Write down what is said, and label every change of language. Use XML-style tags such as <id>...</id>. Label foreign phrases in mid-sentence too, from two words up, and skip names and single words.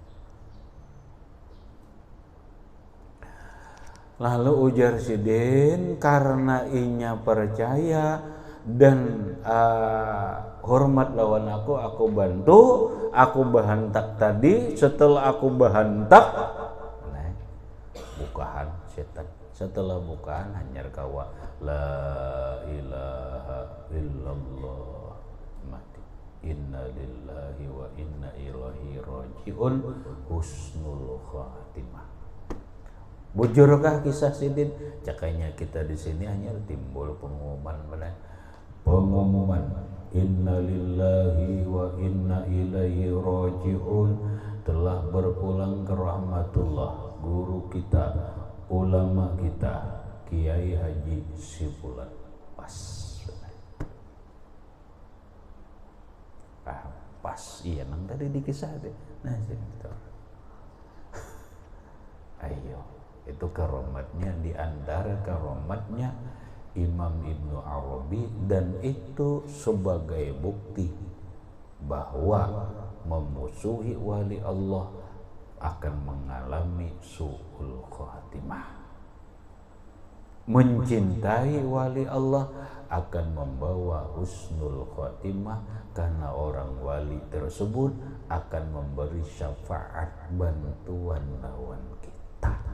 <bjn>Lalu ujar Sidin karena inya percaya dan hormat lawan aku bantu, aku bahantak tadi. Setelah aku bahantak, bukahan setan. Setelah bukaan hanyar kawa</bjn> <ar>لا إله إلا الله</ar> <bjn>mati.</bjn> <ar>إنا لله وإنا إليه راجعون حسن الخاتمة.</ar> <bjn>Bujurkah kisah Sidin? Cakanya kita di sini hanya timbul pengumuman benar. Pengumuman</bjn> <ar>إنا لله وإنا إليه راجعون</ar> <bjn>telah berpulang ke rahmatullah guru kita, ulama kita, Kiai Haji Sibulan. Pas. Pas. Iya nang tadi di kisah deh. Nah, gitu. Ayo. Itu karomatnya, di antara karomatnya Imam Ibnu Arabi, dan itu sebagai bukti bahwa memusuhi wali Allah akan mengalami</bjn> <ar>سوء الخاتمة.</ar> <bjn>Mencintai wali Allah akan membawa</bjn> <ar>حسن الخاتمة,</ar> <bjn>karena orang wali tersebut akan memberi syafaat bantuan lawan kita.</bjn>